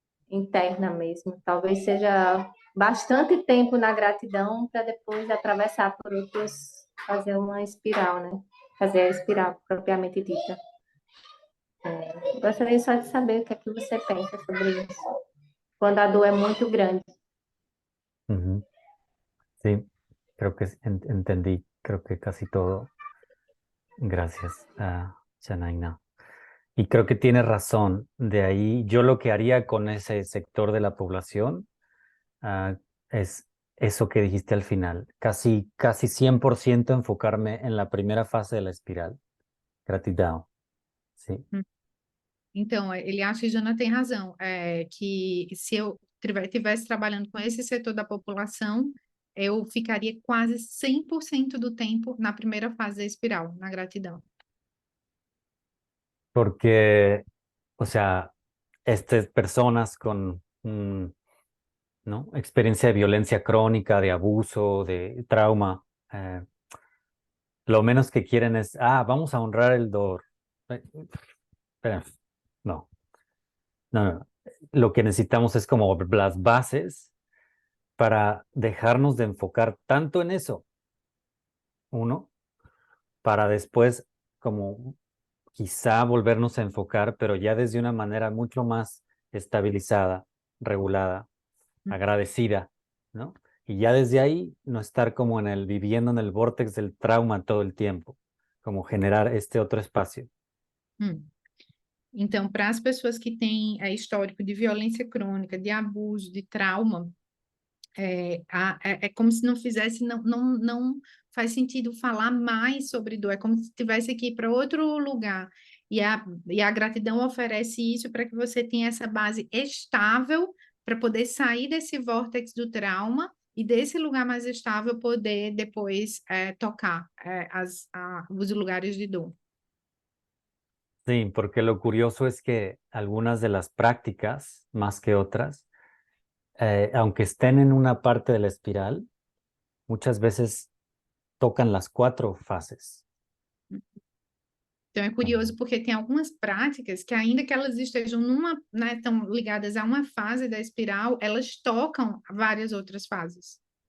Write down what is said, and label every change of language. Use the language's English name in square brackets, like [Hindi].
[Portuguese] Interna mesmo. Talvez seja bastante tempo na gratidão para depois atravessar por outros, fazer uma espiral, né? Fazer a espiral propriamente dita. Gostaria só de saber o que é que você pensa sobre isso, quando a dor é muito grande. Ujú. [Spanish] Sí, creo que entendí, creo que casi todo. Gracias, Janaina. Y creo que tiene razón. De ahí, yo lo que haría con ese sector de la población es eso que dijiste al final, casi 100% enfocarme en la primera fase de la espiral. [Portuguese] Gratidão. [Spanish] Sí. [Portuguese] Então, ele acha que Jana tem razão, que se eu estivesse trabalhando com esse setor da população, eu ficaria quase 100% do tempo na primeira fase da espiral, na gratidão. [Spanish] Porque, o sea, estas personas con ¿no? experiencia de violencia crónica, de abuso, de trauma, lo menos que quieren es, vamos a honrar el dolor. Espera, no. No. Lo que necesitamos es como las bases para dejarnos de enfocar tanto en eso, uno, para después como quizá volvernos a enfocar, pero ya desde una manera mucho más estabilizada, regulada, agradecida, ¿no? Y ya desde ahí no estar como viviendo en el vórtex del trauma todo el tiempo, como generar este otro espacio. [Portuguese] Então, para as pessoas que têm histórico de violência crônica, de abuso, de trauma, é como se não fizesse, não faz sentido falar mais sobre dor, é como se tivesse que ir para outro lugar. E a gratidão oferece isso para que você tenha essa base estável para poder sair desse vórtex do trauma e desse lugar mais estável poder depois tocar os lugares de dor. [Spanish] Sí, porque lo curioso es que algunas de las prácticas, más que otras, aunque estén en una parte de la espiral, muchas veces tocan las 4 fases. [Portuguese] Então é curioso porque tem algumas práticas que ainda que elas estejam tão ligadas a uma fase da espiral, elas tocam várias outras fases.